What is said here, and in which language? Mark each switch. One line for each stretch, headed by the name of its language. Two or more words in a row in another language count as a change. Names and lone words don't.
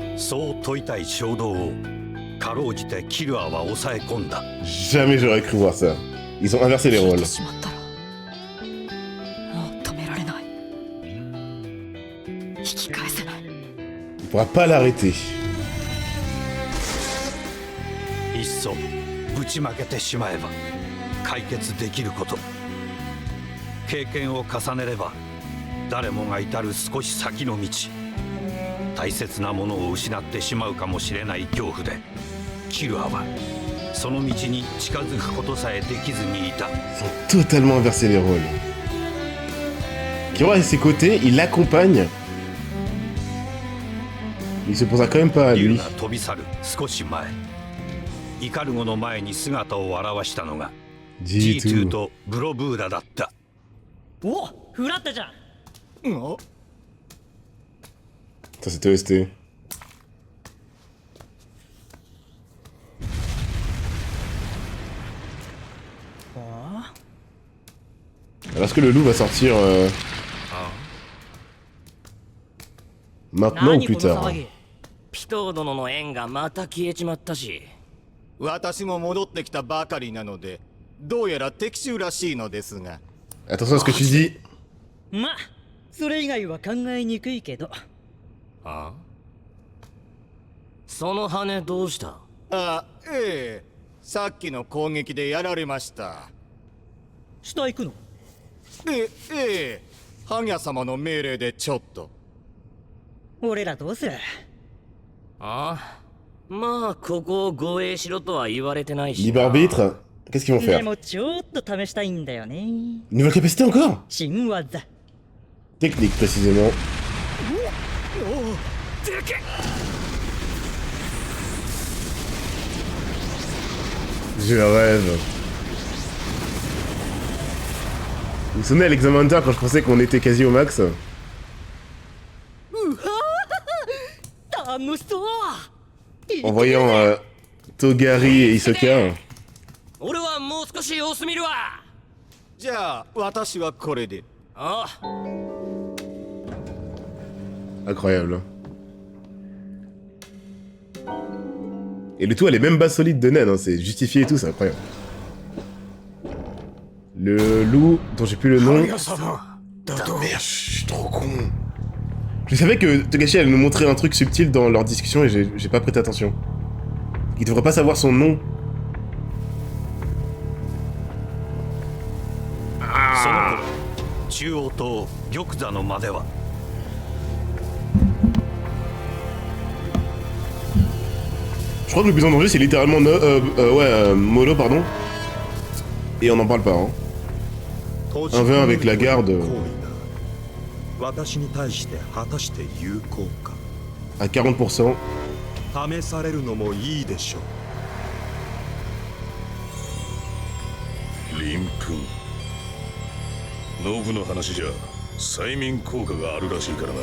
Japanese: そう問いたい衝動をかろうじてキルアは抑え込んだ。
French: Jamais j'aurais cru voir ça. Ils ont inversé les
Japanese: 聞い
French: rôles.
Japanese: てしまったらもう止められない。引き返せない。
French: Il pourra pas l'arrêter.
Japanese: いっそぶちまけてしまえば解決できること。経験を重ねれば誰もが至る少し先の道。大切なものを失ってしまうかもしれない恐怖でキルアはその道に近づくことさえできずにいた。
French: Ils ont totalement inversé les rôles. Kiro est à ses côtés, il l'accompagne. Il se posera quand même pas à
Japanese: 竜
French: lui.
Japanese: が飛び去る少し前、イカルゴの前に姿を現したのが G2 G2. とブロブーラだった。お、フラったじゃん。
French: Ça c'était OST. Alors est-ce que le loup va sortir maintenant ou plus tard?
Japanese: ピトー殿の縁がまた消えちまったし。私も戻ってきたばかりなので、どうやら敵襲らしいのですが。
French: Attention à ce que tu dis.
Japanese: まあそれ以外は考えにくいけど。あ？その羽どうした？あ、ええ。さっきの攻撃でやられました。下行くの？ええ。ハギャ様の命令でちょっと。俺らどうする？ああ、まあここを護衛しろとは言われてないし。
French: Libre arbitre. Qu'est-ce qu'ils vont
Japanese: で
French: faire?
Japanese: もちょっと試したいんだよね。
French: Une nouvelle capacité encore?
Japanese: 新技。
French: Technique précisément. Je rêve. Vous vous souvenez à l'examen Hunter quand je pensais qu'on était quasi au max?
Japanese: 楽しそう。
French: En voyant Togari et Hisoka.
Japanese: 俺はもう少し様子見るわ。じゃあ、私はこれで。ああ。
French: Incroyable. Et le tout a les mêmes bases solides de Nen, hein, c'est justifié et tout, c'est incroyable. Le loup, dont j'ai plus le nom... Putain, merde, je suis trop con. Je savais que Togashi allait nous montrer un truc subtil dans leur discussion et j'ai pas prêté attention. Il devrait pas savoir son nom.
Japanese: その頃中央島玉座の間では
French: Je crois que le plus en danger c'est littéralement Molo, pardon. Et on n'en parle pas, hein. Un v1 avec la garde.
Japanese: 私に対して果たして有効か
French: À 40%.
Japanese: 試されるのもいいでしょう。鱗粉ノブの話じゃ催眠効果があるらしいからな。